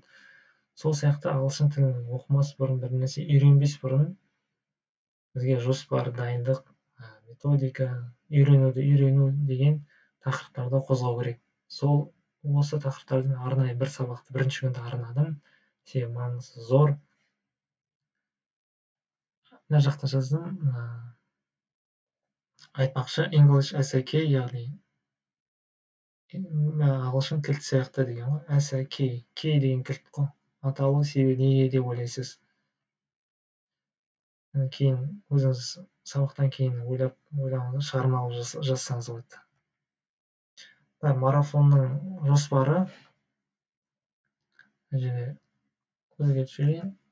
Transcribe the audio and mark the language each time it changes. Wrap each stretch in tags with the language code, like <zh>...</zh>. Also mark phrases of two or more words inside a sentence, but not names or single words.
<kk>Сол сияқты ағылшын тілін оқымас бұрын, бір нәрсе үйренбес бұрын бізге жоспар, дайындық, методика, үйрену деген тақырыптарды қозғау керек. Осы тақырыптардың арнайы бір сабақты бірінші күнде арнадым. Себебі маңызы зор. Мына жақта жаздым. Айтпақшы,</kk> <en>English as a key,</en> <kk>яғни ағылшын кілт сияқты деген ғой.</kk> <en>As a key</en> <kk>деген кілт қой. Аталу себебі неге деп ойлайсыз? Кейін өзіңіз сабақтан кейін ойланыңыз, шығармалау жазсаңыз болады. Марафонның жоспары, өзгертіп жіберейін.</kk>